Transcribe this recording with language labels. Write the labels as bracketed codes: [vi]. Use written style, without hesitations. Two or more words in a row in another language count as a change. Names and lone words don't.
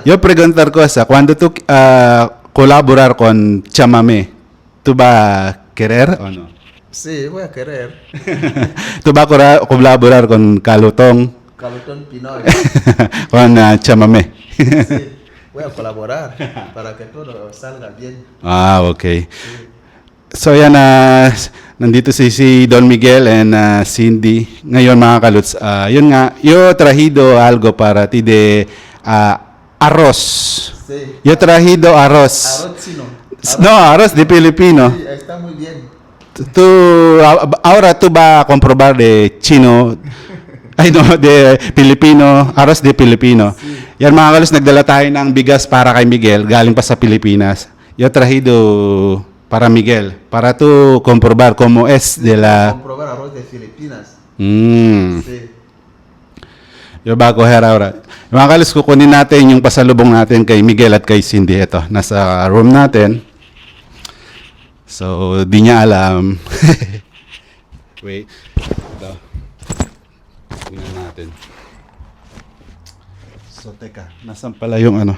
[es] yo preguntar cosa, cuando tú colaborar con Chamame, ¿tú vas a querer o no? Sí, voy a querer. ¿Tú vas a colaborar con Calutong, Calutón Pinoy. con Chamame? Sí, voy a colaborar para que todo salga bien. Okay. [tl] So yan, nandito si Don Miguel and Cindy. Ngayon mga kaluts, yun nga, [es] yo trahido algo para ti de arroz. Sí. Yo trahido arroz. Arroz chino. No, arroz de Filipino. Sí, está muy bien. Tú, ahora tú vas a comprobar de chino, ay no, de Filipino, arroz de Filipino. [tl] Yan mga kaluts, nagdala tayo ng bigas para kay Miguel, galing pa sa Pilipinas. [es] Yo trahido para Miguel, para tú comprobar cómo es de la... Comprobar arroz de Filipinas. Sí. Sí. Yo ba coger ahora. [tl] Mga kalis, kukunin natin yung pasalubong natin kay Miguel at kay Cindy. Ito, nasa room natin. So, di niya alam. Wait. Ito. Tingnan natin. So, teka. Nasaan pala yung ano?